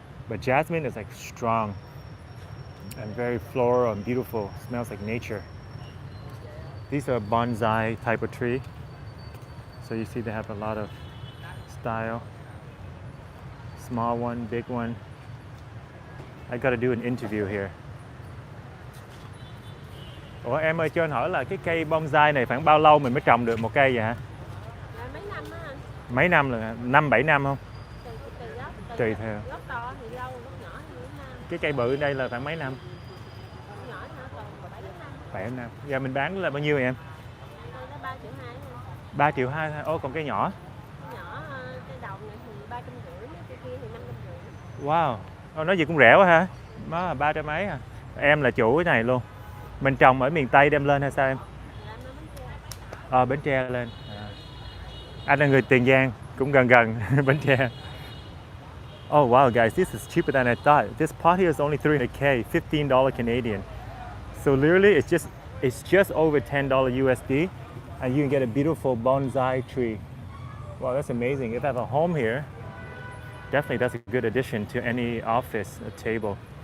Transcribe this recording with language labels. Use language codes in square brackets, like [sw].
[en] But jasmine is like strong and very floral and beautiful. It smells like nature. These are bonsai type of tree. So you see they have a lot of style. Small one, big one. I gotta do an interview here. [vi] Ủa em ơi, cho anh hỏi là cái cây bonsai này khoảng bao lâu mình mới trồng được một cây vậy hả? Dạ, mấy năm á anh. Mấy năm rồi hả? 5-7 năm không? Tùy gốc. Tùy theo. Gốc to thì lâu, gốc nhỏ thì 4 năm. Cái cây bự đây là khoảng mấy năm? Gốc nhỏ thì còn 7 năm. 7 năm. Giờ mình bán là bao nhiêu vậy em? Đây nó 3,2 triệu. 3,2 triệu thôi. Ô, còn cây nhỏ? Nhỏ cây đồng này thì 350, cây kia thì 550. Wow. Ô, nói gì cũng rẻ quá ha. Nó là 300 mấy à. Em là chủ cái này luôn. Mình trồng ở miền Tây đem lên hay sao em? Bến Tre lên. Anh là người Tiền Giang, cũng gần Bến Tre. [en] Oh wow guys, this is cheaper than I thought. This pot here is only 300K, $15 Canadian. So literally it's just over $10 USD and you can get a beautiful bonsai tree. Wow, that's amazing. If I have a home here, definitely that's a good addition to any office table.